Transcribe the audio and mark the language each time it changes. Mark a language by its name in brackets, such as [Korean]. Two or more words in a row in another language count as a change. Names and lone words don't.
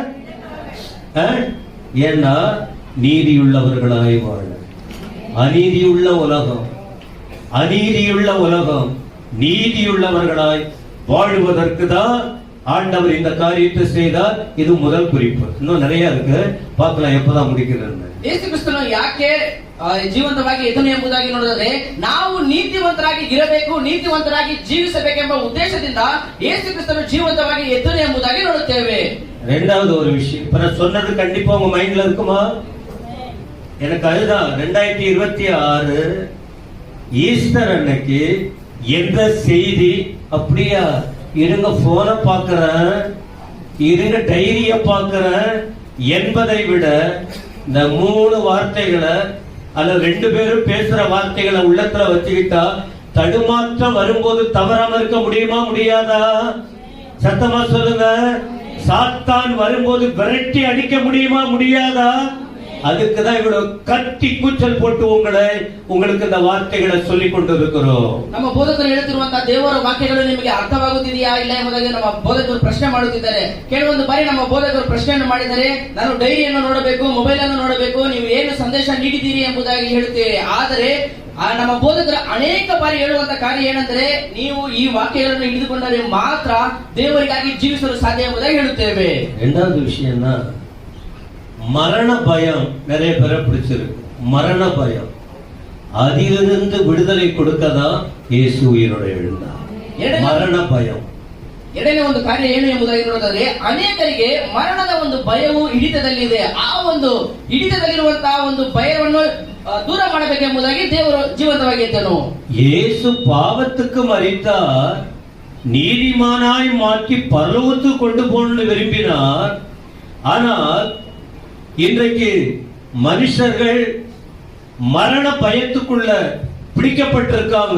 [Tamil] ஏன்னா நீதியுள்ளவர்களாய் வாழ. அநீதியுள்ள உலகம், அநீதியுள்ள உலகம் நீதியுள்ளவர்களாய் வாழ்வதற்கு தான் ஆண்டவர் இந்த காரியத்தை செய்தார். இது முதல் குறிப்பு. இன்னும் நிறைய இருக்கு, பார்க்கலாம் எப்பதான் முடிக்கிறது. [Kannada] ಯೇಸು ಕ್ರಿಸ್ತನು ಯಾಕೆ ಜೀವಂತವಾಗಿ ಎದ್ದನು ಎಂಬುದಾಗಿ ನೋಡಿದರೆ, ನಾವು ನೀತಿವಂತರಾಗಿ ಇರಬೇಕು, ನೀತಿವಂತರಾಗಿ ಜೀವಿಸಬೇಕೆಂಬ ಉದ್ದೇಶದಿಂದ ಯೇಸು ಕ್ರಿಸ್ತನು ಜೀವಂತವಾಗಿ ಎದ್ದನು ಎಂಬುದಾಗಿ ನೋಡುತ್ತೇವೆ. [Tamil] ரெண்டாவது ஒரு விஷயம், இப்ப நான் சொன்னது கண்டிப்பா உங்க மைண்ட்ல இருக்குமா? எனக்கு அதுதான் 2026 ஈஸ்டர் அன்னைக்கு எந்த செய்தி அப்படியா இருங்க போனை பார்க்கிறேன், இருங்க டைரிய பார்க்கிறேன் என்பதை விட இந்த 3 வார்த்தைகளை அல்ல 2 பேரும் பேசுற வார்த்தைகளை உள்ளத்துல வச்சுக்கிட்டா தடுமாற்றம் வரும்போது தவறாம இருக்க முடியுமா முடியாதா? சத்தமா சொல்லுங்க. சாத்தான் வரும்போது விரட்டி அடிக்க முடியுமா முடியாதா? அதுக்குதான் இவ்வளவு கத்தி கூச்சல் போட்டு உங்களுக்கு இந்த வார்த்தைகளை சொல்லிக் கொண்டு இருக்கிறோம். [Kannada] ನಮ್ಮ ಬೋಧಕರು ಹೇಳುತ್ತಿರುವಂತಹ ದೇವರ ವಾಕ್ಯಗಳು ನಿಮಗೆ ಅರ್ಥವಾಗುತ್ತಿದೆಯಾ ಇಲ್ಲ ಎಂಬುದಾಗಿ ನಮ್ಮ ಬೋಧಕರು ಪ್ರಶ್ನೆ ಮಾಡುತ್ತಿದ್ದಾರೆ. ಕೆಲವೊಂದು ಬಾರಿ ನಮ್ಮ ಬೋಧಕರು ಪ್ರಶ್ನೆಯನ್ನು ಮಾಡಿದರೆ, ನಾನು ಡೈರಿಯನ್ನು ನೋಡಬೇಕು, ಮೊಬೈಲ್ ಅನ್ನು ನೋಡಬೇಕು, ನೀವು ಏನು ಸಂದೇಶ ನೀಡಿದ್ದೀರಿ ಎಂಬುದಾಗಿ ಹೇಳುತ್ತೇವೆ. ಆದರೆ ನಮ್ಮ ಬೋಧಕರು ಅನೇಕ ಬಾರಿ ಹೇಳುವಂತ ಕಾರ್ಯ ಏನಂದ್ರೆ, ನೀವು ಈ ವಾಕ್ಯಗಳನ್ನು ಹಿಡಿದುಕೊಂಡರೆ ಮಾತ್ರ ದೇವರಿಗಾಗಿ ಜೀವಿಸಲು ಸಾಧ್ಯ ಎಂಬುದಾಗಿ ಹೇಳುತ್ತೇವೆ. [Tamil] இரண்டாவது விஷயம்னா மரண பயம் நிறைய பேரை பிடிச்சிருக்கு. மரண பயம், அதிலிருந்து விடுதலை கொடுக்கதான் இயேசு உயிரோட எழுந்தார். மரண பயம். [Kannada] ಎರಡನೇ ಒಂದು ಕಾರ್ಯ ಏನು ಎಂಬುದಾಗಿ ನೋಡಿದರೆ, ಅನೇಕರಿಗೆ ಮರಣದ ಒಂದು ಭಯವು ಹಿಡಿತದಲ್ಲಿದೆ. ಆ ಒಂದು ಹಿಡಿತದಲ್ಲಿರುವಂತಹ ಒಂದು ಭಯವನ್ನು ದೂರ ಮಾಡಬೇಕೆಂಬುದಾಗಿ ದೇವರು ಜೀವಂತವಾಗಿ ಇದ್ದನು. [Tamil] இயேசு பாவத்துக்கு மரித்தார், நீதிமானாய் மாற்றி பரலோகத்துக்கு கொண்டு போகணும்னு விரும்பினார். ஆனால் இன்றைக்கு மனுஷர்கள் மரண பயத்துக்குள்ள பிடிக்கப்பட்டிருக்காங்க.